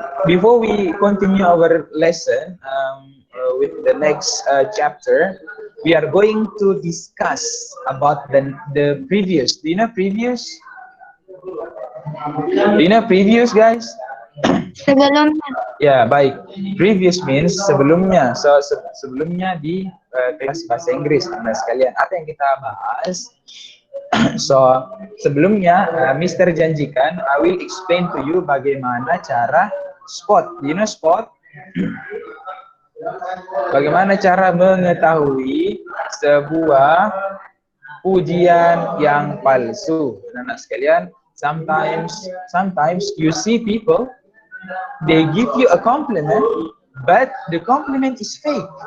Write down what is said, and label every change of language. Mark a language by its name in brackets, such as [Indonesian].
[English] Before we continue our lesson with the next chapter, we are going to discuss about the previous. Do you know previous? Do you know previous, guys? [Indonesian] Sebelumnya. Ya, baik. [English] Previous means [Indonesian] sebelumnya. So sebelumnya di kelas bahasa Inggris, anak sekalian. Apa yang kita bahas? So sebelumnya, Mr. [English] janjikan, I will explain to you [Indonesian] bagaimana cara [English] spot. Do you know spot? [Indonesian] Bagaimana cara mengetahui sebuah pujian yang palsu, anak sekalian? [English] Sometimes you see people, they give you a compliment, but the compliment is fake.